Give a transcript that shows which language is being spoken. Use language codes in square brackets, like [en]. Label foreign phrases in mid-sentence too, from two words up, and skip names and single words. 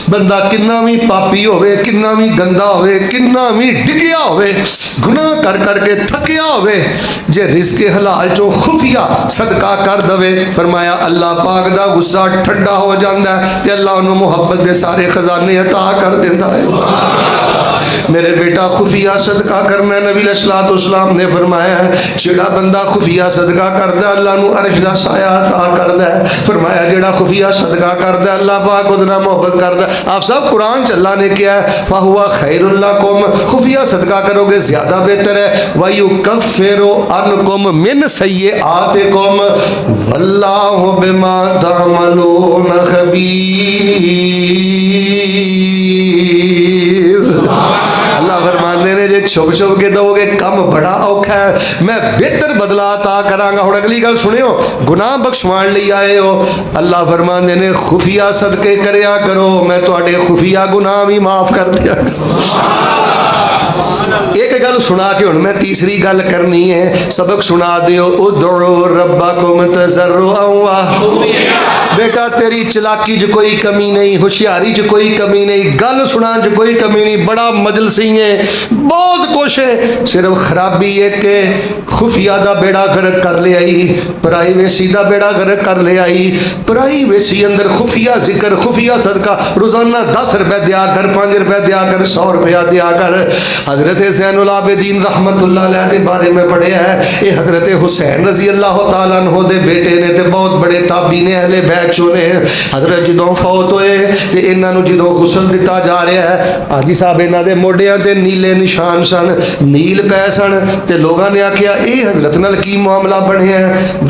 [pa] بندہ کنا بھی پاپی ہووے، کنا بھی گندا ہووے، کنا بھی ڈگیا ہووے، گناہ کر کرکے تھکیا ہووے، جے رزقِ حلال چو خفیہ صدقہ کر دوے، فرمایا اللہ پاک دا غصہ ٹھنڈا ہو جاتا ہے تے اللہ اُنہوں نے محبت دے سارے خزانے عطا کر دیتا ہے. میرے بیٹا خفیہ صدقہ کرنا، نبی علیہ السلام نے فرمایا جیڑا بندہ خفیہ صدقہ کردا اللہ نو عرش دا سایہ عطا کردا ہے. فرمایا جیڑا خفیہ صدقہ کردا اللہ پاک اوہدے نال محبت کردا. آپ سب قرآن چ اللہ نے کیا ہے [ar] فهو خير لكم, [ur] خفیہ صدقہ کروگے زیادہ بہتر ہے. [ar] ويكفر عنكم من سيئاتكم والله بما تعملون خبير. [pa] اللہ فرماتے نے جے چھپ چھپ کے دوگے کم بڑا اوکھا ہے، میں بہتر بدلہ عطا کراں گا. ہن اگلی گل سنیو، گناہ بخشوان لئی آئے ہو، اللہ فرماتے نے خفیہ صدقے کریا کرو، میں تہاڈے خفیہ گناہ بھی معاف کر دیا. ایک گل سنا کے ہن میں تیسری گل کرنی ہے، سبق سنا دیو. [ar] ادعوا ربكم تضرعا [pa] و بیٹا تیری چلاکی چ کوئی کمی نہیں، ہوشیاری چ کوئی کمی نہیں، گل سنا چ کوئی کمی نہیں، بڑا مجلسی ہے، بہت کچھ ہے، صرف خرابی ایک کے خفیہ دا بیڑا غرق کر لے آئی، پرائیویسی دا بیڑا غرق کر لے آئی. پرائیویسی اندر خفیہ ذکر، خفیہ صدقہ، روزانہ 10 روپے دیا کر، 5 روپے دیا کر، 100 روپیہ دیا کر. حضرت زین العابدین [ar] رحمة الله عليه [pa] کے بارے میں پڑھیا ہے، یہ حضرت حسین [ar] رضي الله تعالى عنه [pa] دے بیٹے نے تے بہت بڑے تابعی نے، اہلِ بیت چو نے. حضرت جدوں فوت ہوئے تے انہاں نوں جدوں غسل دتا جا رہا ہے، حاجی صاحب انہاں دے موڈھیاں تے نیلے نشان سن، نیل پے سن، تے لوگوں نے آکھیا یہ حضرت نال کی معاملہ بنیا ہے.